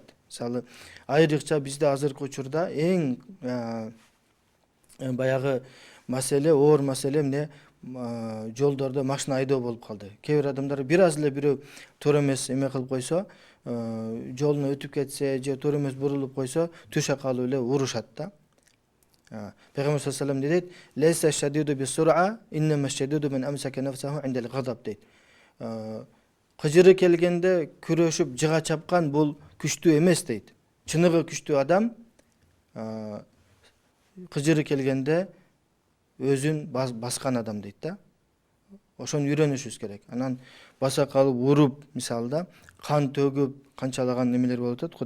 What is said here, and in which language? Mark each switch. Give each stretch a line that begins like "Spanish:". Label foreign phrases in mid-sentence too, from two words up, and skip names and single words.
Kyrgyz: Мисалы айрыкча бизде азыркы учурда эң баягы маселе, оор маселе эмне, жолдордо машина айдоо болуп калды. Кээ бир адамдар бир аз эле бирөө туура эмес эме кылып койсо, жолуна өтүп кетсе же туура эмес бурулуп койсо, түшө калып эле урушат да. Пайгамбар
Arabic: صلى الله عليه وسلم
Kyrgyz: дейт:
Arabic: "ليس الشديد بالصرعة إنما الشديد من أمسك نفسه عند الغضب" дейт.
Kyrgyz: Кыжыры келгенде күрөшүп жыга чапкан бул күчтүү эмес дейт. Чыныгы күчтүү адам кыжыры келгенде өзүн баскан адам дейт да. Ошону үйрөнүшүбүз керек. Анан баса калып уруп, мисалда кан төгүп, канчалаган немелер болуп атат.